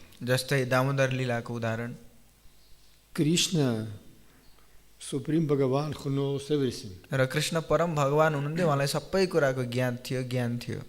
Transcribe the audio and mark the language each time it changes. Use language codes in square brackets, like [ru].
[ne] जस्तै दामोदर लीलाको उदाहरण. [en] Krishna, Supreme Bhagavan, who knows everything. [ne] र कृष्ण परम भगवान हुनुहुन्थ्यो, उहाँलाई सबै कुराको ज्ञान थियो.